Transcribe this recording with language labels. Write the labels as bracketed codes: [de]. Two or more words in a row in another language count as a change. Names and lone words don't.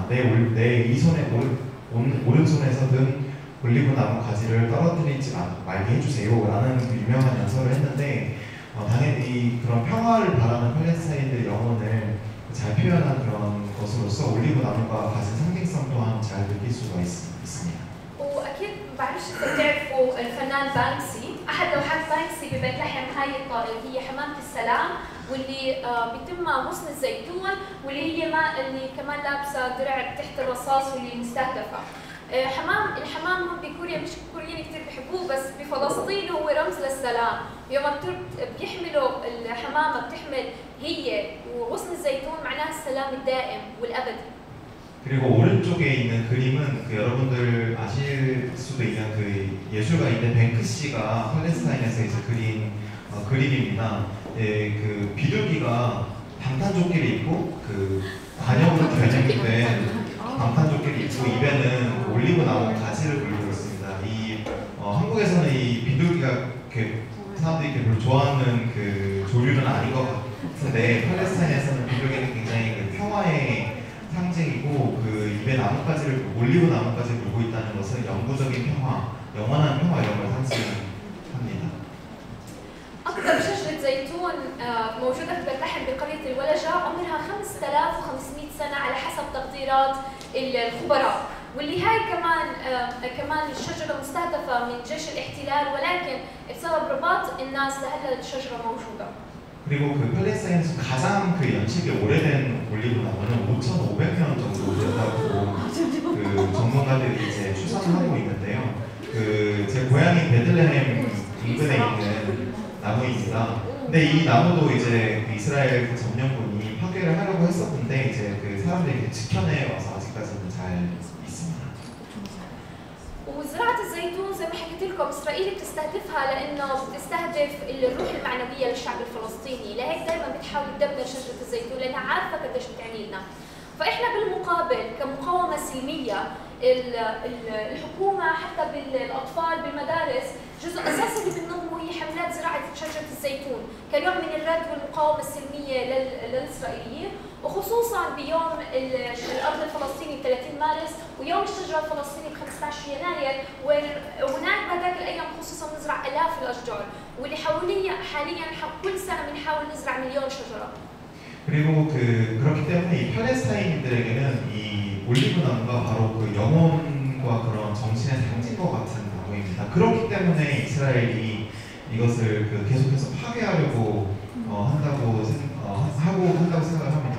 [ko] 내 이 손에 오른손에서 든 올리브 나무 가지를 떨어뜨리지 말게 해주세요 라는 그 유명한 연설을 했는데 당연히 그런 평화를 바라는 팔레스타인들의 영혼을 잘 표현한 그런 것으로서 올리브 나무가 가진 상징성 또한 잘 느낄 수가 있습니다. [ar] واكيد بعرفش اذا بتعرفوا الفنان بانكسي، احد لوحات بانكسي ببيت لحم هاي هي حمامة السلام، واللي بيتم غصن الزيتون، واللي هي اللي كمان لابسه درع تحت الرصاص واللي مستهدفه. الحمام بكوريا مش كوريين كثير بيحبوه، بس بفلسطين هو رمز للسلام. يوم بيحملوا الحمامه بتحمل هي وغصن الزيتون معناها السلام الدائم والابدي. [ko] 그리고 오른쪽에 있는 그림은 그 여러분들 아실 수도 있는 그 예술가인데 뱅크시가 팔레스타인에서 이제 그린 그림입니다. 그 비둘기가 방탄조끼를 입고 그 관역으로 변형된 방탄조끼를 입고 입에는 올리브 나무 가지를 물고 있습니다. 한국에서는 이 비둘기가 이렇게 사람들이 이렇게 별로 좋아하는 그 조류는 아닌 것 같은데 팔레스타인에서는 비둘기는 굉장히 그 평화의 상징이고 그 입에 나뭇가지를 올리브 나뭇가지를 물고 있다는 것은 영구적인 평화, 영원한 평화 이런 걸 상징합니다. [ar] أكثر شجرة زيتون موجودة في بيت لحم بقرية الولجة عمرها 5500 سنة على حسب تقديرات الخبراء، واللي هاي كمان الشجرة مستهدفة من جيش الاحتلال، ولكن بسبب رباط الناس لهلا الشجرة موجودة. [ko] 그리고 그 팔레스타인에서 가장 그 연식이 오래된 올리브 나무는 5,500년 정도 됐다고 그 전문가들이 이제 추산을 하고 있는데요. 그 제 고향인 베들레헴 인근에 있는 나무입니다. 근데 이 나무도 이제 그 이스라엘 점령군이 파괴를 하려고 했었는데 이제 그 사람들이 지켜내 와서 아직까지는 잘 있습니다. [ar] وزراعة الزيتون زي ما حكيت لكم إسرائيل بتستهدفها لأنه بتستهدف الروح المعنوية للشعب الفلسطيني، لهيك دائما بتحاول تدمر شجرة الزيتون لأنها عارفة قديش بتعني لنا. فإحنا بالمقابل كمقاومة سلمية الحكومة حتى بالأطفال بالمدارس جزء أساسي اللي بننظمه هي حملات زراعة شجرة الزيتون كنوع من الرد والمقاومة السلمية للإسرائيليين، وخصوصا بيوم الأرض الفلسطيني ب 30 مارس ويوم الشجرة الفلسطيني ب 15 يناير، وهناك بهذاك الأيام خصوصا نزرع آلاف الأشجار، واللي حاليا كل سنة بنحاول نزرع 1,000,000 شجرة. [ko] 그리고 그렇기 때문에 이 팔레스타인들에게는 이 올리브 나무가 바로 그 영혼과 그런 정신의 상징과 같은 나무입니다. 그렇기 때문에 이스라엘이 이것을 계속해서 파괴하려고 한다고 생각을 합니다.